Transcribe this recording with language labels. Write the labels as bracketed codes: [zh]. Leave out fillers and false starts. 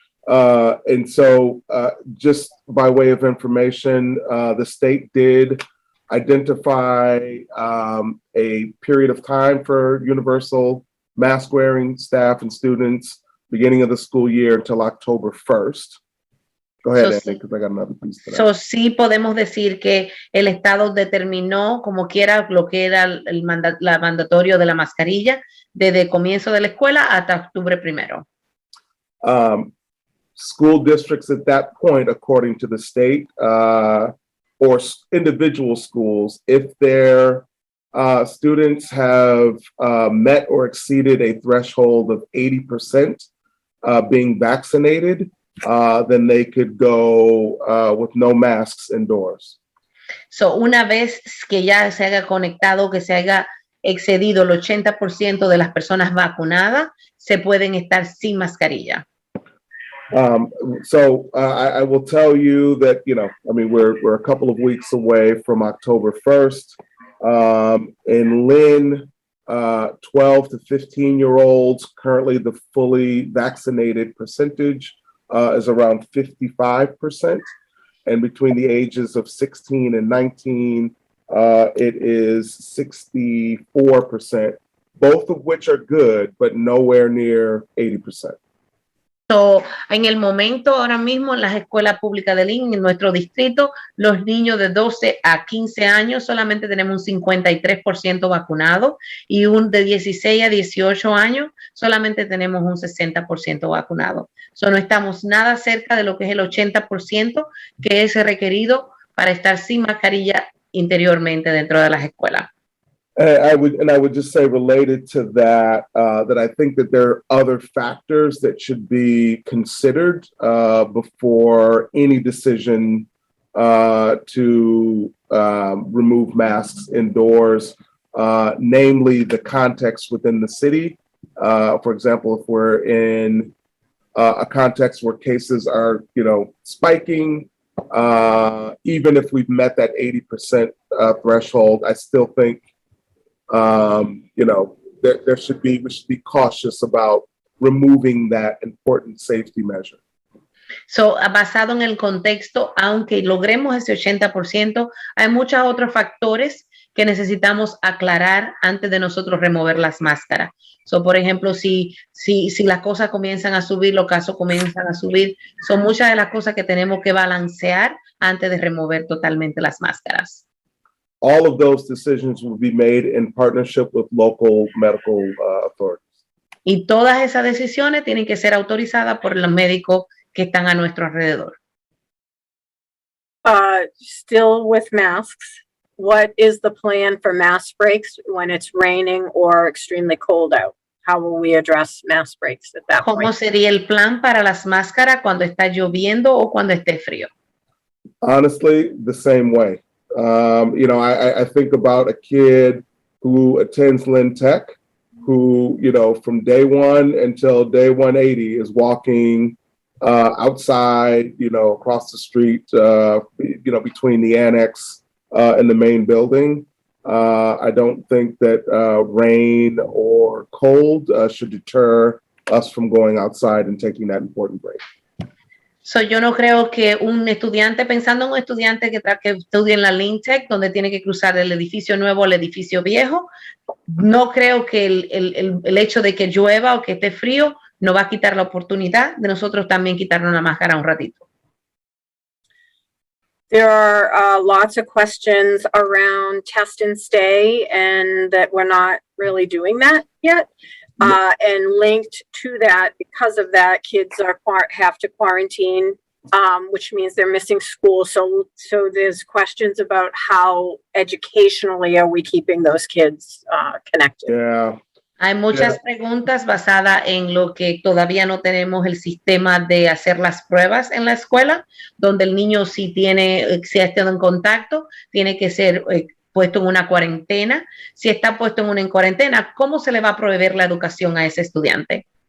[en] And so just by way of information, the state did identify a period of time for universal mask wearing staff and students beginning of the school year until October 1st. Go ahead, Andy, because I got another piece to that. [es] So, sí podemos decir que el Estado determinó como quiera lo que era la mandatorio de la mascarilla desde el comienzo de la escuela hasta octubre 1. [en] School districts at that point, according to the state, or individual schools, if their students have met or exceeded a threshold of 80% being vaccinated, then they could go with no masks indoors. [es] So, una vez que ya se haya conectado, que se haya excedido el 80% de las personas vacunadas, se pueden estar sin mascarilla. [en] So I will tell you that, you know, I mean, we're a couple of weeks away from October 1st. In Lynn, 12 to 15-year-olds, currently the fully vaccinated percentage is around 55%. And between the ages of 16 and 19, it is 64%, both of which are good, but nowhere near 80%. [es] So, en el momento, ahora mismo, en las escuelas públicas de Lynn, en nuestro distrito, los niños de 12 a 15 años solamente tenemos un 53% vacunado y un de 16 a 18 años solamente tenemos un 60% vacunado. So, no estamos nada cerca de lo que es el 80% que es requerido para estar sin mascarilla interiormente dentro de las escuelas. [en] I would just say related to that, that I think that there are other factors that should be considered before any decision to remove masks indoors, namely the context within the city. For example, if we're in a context where cases are, you know, spiking, even if we've met that 80% threshold, I still think you know, we should be cautious about removing that important safety measure. [es] So, basado en el contexto, aunque logremos ese 80%, hay muchos otros factores que necesitamos aclarar antes de nosotros remover las máscaras. So, por ejemplo, si las cosas comienzan a subir, los casos comienzan a subir, son muchas de las cosas que tenemos que balancear antes de remover totalmente las máscaras. [en] All of those decisions will be made in partnership with local medical authorities. [es] Y todas esas decisiones tienen que ser autorizadas por los médicos que están a nuestro alrededor. [en] Still with masks, what is the plan for mask breaks when it's raining or extremely cold out? How will we address mask breaks at that [es] ¿Cómo [en] point? [es] sería el plan para las máscaras cuando está lloviendo o cuando esté frío? [en] Honestly, the same way. You know, I think about a kid who attends Lynn Tech, who, you know, from day one until day 180 is walking outside, you know, across the street, you know, between the annex and the main building. I don't think that rain or cold should deter us from going outside and taking that important break. [es] So, yo no creo que un estudiante, pensando en un estudiante que estudie en la Lynn Tech, donde tiene que cruzar el edificio nuevo al edificio viejo, no creo que el hecho de que llueva o que esté frío no va a quitar la oportunidad de nosotros también quitarnos la máscara un ratito. [en] There are lots of questions around test and stay, and that we're not really doing that yet. And linked to that, because of that, kids have to quarantine, which means they're missing school. So there's questions about how educationally are we keeping those kids connected. Yeah. [es] Hay muchas preguntas basadas en lo que todavía no tenemos el sistema de hacer las pruebas en la escuela, donde el niño si ha estado en contacto, tiene que ser puesto en una cuarentena. Si está puesto en una cuarentena, ¿cómo se le va a proveer la educación a ese estudiante?